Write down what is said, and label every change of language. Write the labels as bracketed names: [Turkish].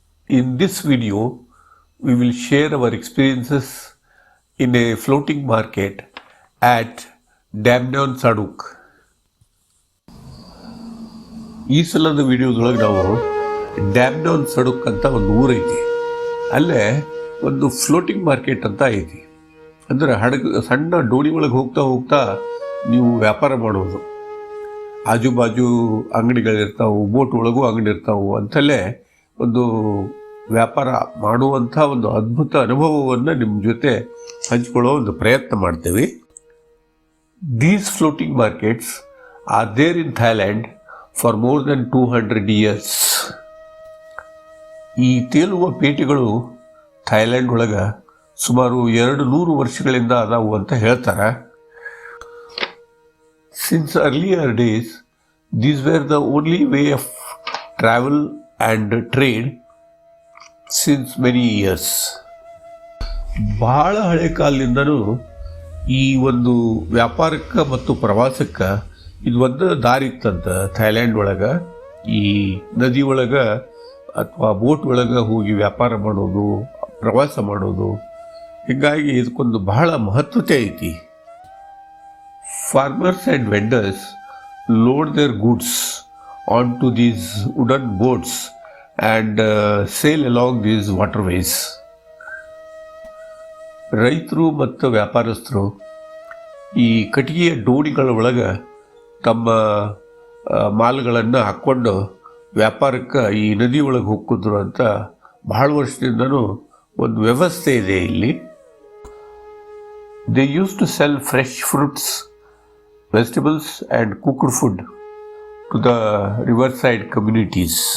[English] In this video, we will share our experiences in a floating market at Damnon Saduk. [Kannada] ಈ ಸಲದ ವಿಡಿಯೋದೊಳಗೆ ನಾವು ಡ್ಯಾಮ್ನೋನ್ ಸಡುಕ್ ಅಂತ ಒಂದು ಊರೈತಿ, ಅಲ್ಲೇ ಒಂದು ಫ್ಲೋಟಿಂಗ್ ಮಾರ್ಕೆಟ್ ಅಂತ ಐತಿ. ಅಂದರೆ ಸಣ್ಣ ಡೋಣಿ ಒಳಗೆ ಹೋಗ್ತಾ ಹೋಗ್ತಾ ನೀವು ವ್ಯಾಪಾರ ಮಾಡೋದು. ಆಜು ಬಾಜು ಅಂಗಡಿಗಳಿರ್ತಾವೆ, ಬೋಟ್ ಒಳಗೂ ಅಂಗಡಿ ಇರ್ತಾವೆ ಅಂತಲೇ ಒಂದು ವ್ಯಾಪಾರ ಮಾಡುವಂಥ ಒಂದು ಅದ್ಭುತ ಅನುಭವವನ್ನು ನಿಮ್ಮ ಜೊತೆ ಹಂಚಿಕೊಳ್ಳೋ ಒಂದು ಪ್ರಯತ್ನ ಮಾಡ್ತೇವೆ. [English] These floating markets are there in Thailand for more than 200 years. [Kannada] ಈ ತೇಲುವ ಪೇಟೆಗಳು ಥೈಲ್ಯಾಂಡ್ ಒಳಗೆ ಸುಮಾರು 200 ವರ್ಷಗಳಿಂದ ಅದಾವು ಅಂತ ಹೇಳ್ತಾರೆ. [English] Since earlier days, these were the only way of travel and trade since many years. [Kannada] ಬಹಳ ಹಳೆ ಕಾಲದಿಂದನೂ ಈ ಒಂದು ವ್ಯಾಪಾರಕ್ಕೆ ಮತ್ತು ಪ್ರವಾಸಕ್ಕೆ ಇದು ಒಂದು ದಾರಿ ಇತ್ತಂತ. ಥೈಲ್ಯಾಂಡ್ ಒಳಗೆ ಈ ನದಿ ಒಳಗೆ ಅಥವಾ ಬೋಟ್ ಒಳಗೆ ಹೋಗಿ ವ್ಯಾಪಾರ ಮಾಡೋದು, ಪ್ರವಾಸ ಮಾಡೋದು, ಹೀಗಾಗಿ ಇದಕ್ಕೊಂದು ಬಹಳ ಮಹತ್ವತೆ ಐತಿ. [English] Farmers and vendors load their goods onto these wooden boats and sail along these waterways. [Kannada] ರೈತರು ಮತ್ತು ವ್ಯಾಪಾರಸ್ಥರು ಈ ಕಟ್ಟಿಗೆಯ ಡೋಣಿಗಳ ಒಳಗೆ ತಮ್ಮ ಮಾಲ್ಗಳನ್ನು ಹಾಕ್ಕೊಂಡು ವ್ಯಾಪಾರಕ್ಕೆ ಈ ನದಿ ಒಳಗೆ ಹೋಗ್ತಿದ್ರು ಅಂತ ಬಹಳ ವರ್ಷದಿಂದನೂ ಒಂದು ವ್ಯವಸ್ಥೆ ಇದೆ ಇಲ್ಲಿ. [English] They used to sell fresh fruits, vegetables and cooked food to the riverside communities.